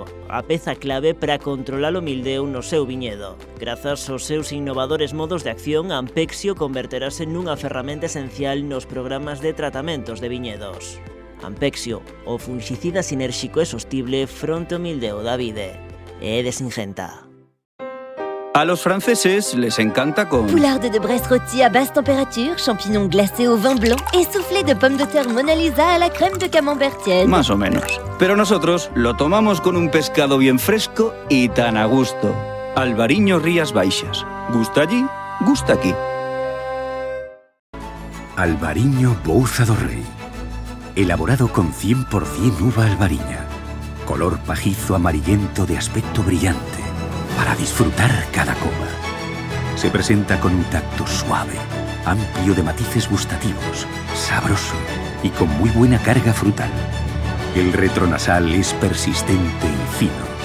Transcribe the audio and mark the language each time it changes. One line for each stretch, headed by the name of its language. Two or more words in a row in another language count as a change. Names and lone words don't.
Galician: a peza clave para controlar o mildeu no seu viñedo. Grazas aos seus innovadores modos de acción, Ampexio converterase nunha ferramenta esencial nos programas de tratamentos de viñedos. Ampexio, o funxicida sinérxico e sostible fronte ao mildeu da vide. É de Singenta.
Spanish: A los franceses les encanta con
French: poularde de Bresse rôti à basse température, champignons glacés au vin blanc et soufflé de pommes de terre Mona Lisa à la crème de camembert tiède.
Spanish: Más o menos. Pero nosotros lo tomamos con un pescado bien fresco y tan a gusto. Albariño Rías Baixas. Gusta allí, gusta aquí. Albariño Bouza do Rei. Elaborado con 100% uva albariña. Color pajizo amarillento de aspecto brillante. Para disfrutar cada copa. Se presenta con un tacto suave, amplio de matices gustativos, sabroso y con muy buena carga frutal. El retronasal es persistente y fino.